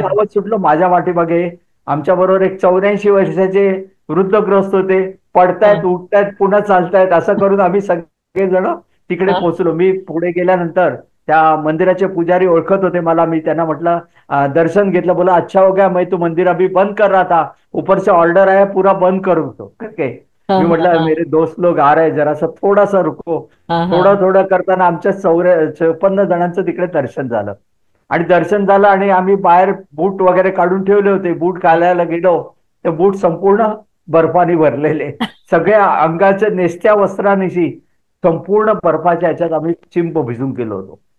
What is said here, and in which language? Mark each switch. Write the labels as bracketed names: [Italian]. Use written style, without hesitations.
[Marathi] धावत सुटलो. माझ्या वाटेमागे आमच्या बरोबर एक 84 वर्षाचे वृद्धग्रस्त होते. हा पडतायत, उठतायत, पुन्हा चालतायत, असं करून आम्ही सगळेजण तिकडे हा पोहोचलो. मी पुढे गेल्यानंतर त्या मंदिराचे पुजारी ओळखत होते मला. मी त्यांना म्हटलं दर्शन घेतलं. बोला [Hindi] अच्छा हो गया, मैं तो मंदिर अभी बंद कर रहा था, ऊपर से ऑर्डर आया पूरा बंद करो तो करके. हा [Marathi] मी हा म्हटलं [Hindi] मेरे दोस्त लोग आ रहे, जरा सा थोड़ा सा रुको. हा हा [Marathi] थोडं थोडं करताना आमच्या 54 जणांचं तिकडे दर्शन झालं. आणि दर्शन झालं आणि आम्ही बाहेर बूट वगैरे काढून ठेवले होते. बूट घालायला गेलो, ते बूट संपूर्ण बर्फाने भरलेले, सगळ्या अंगाच्या नेसत्या वस्त्रानिशी संपूर्ण बर्फाच्या ह्याच्यात आम्ही चिंब भिजून गेलो होतो.